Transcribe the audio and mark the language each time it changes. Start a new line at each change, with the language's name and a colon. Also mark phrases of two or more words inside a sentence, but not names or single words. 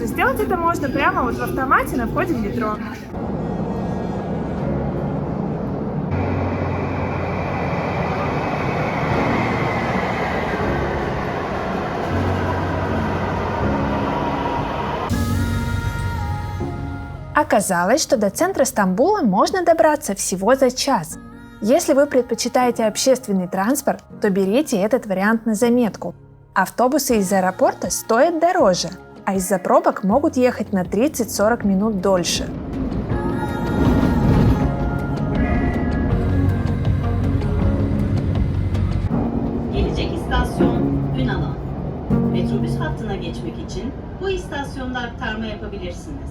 Russian: Сделать это можно прямо вот в автомате на входе в метро. Оказалось, что до центра Стамбула можно добраться всего за час. Если вы предпочитаете общественный транспорт, то берите этот вариант на заметку. Автобусы из аэропорта стоят дороже, а из-за пробок могут ехать на 30-40 минут дольше.
Turkish: Gelecek istasyon Ünalan. Metrobüs hattına geçmek için bu istasyonda aktarma yapabilirsiniz.